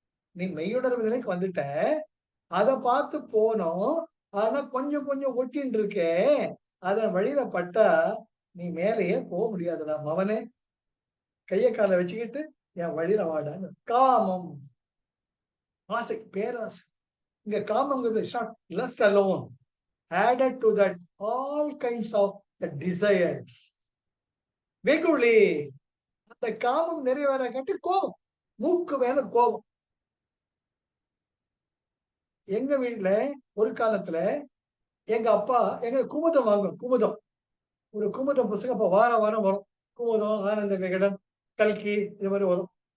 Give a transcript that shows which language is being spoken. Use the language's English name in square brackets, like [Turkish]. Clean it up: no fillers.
[Tamil] நீ மெய்யுணர்வு நிலைக்கு வந்துட்ட, அதை பார்த்து போனோம். ஆனா கொஞ்சம் கொஞ்சம் ஒட்டின்னு இருக்கே, அதன் வழியில பட்டா நீ மேலேயே போக முடியாதுடா மவனே. கைய காலை வச்சுக்கிட்டு என் வழியில வாடாங்க. காமம் ஆசை, பேராசை. இங்க காமங்கிறது [English] lust alone, added to that all kinds of the desires. [Tamil] வெகுளி, அந்த காமம் நிறைவேற காட்டி கோபம், மூக்கு மேல கோபம். எங்க வீட்டுல ஒரு காலத்துல எங்க அப்பா எங்க குமுதம் வாங்கும். குமுதம், ஒரு குமுதம் புத்தகம் அப்ப வாரம் வாரம் வரும். குமுதம், ஆனந்த விகடன், கல்கி, இது மாதிரி வரும்.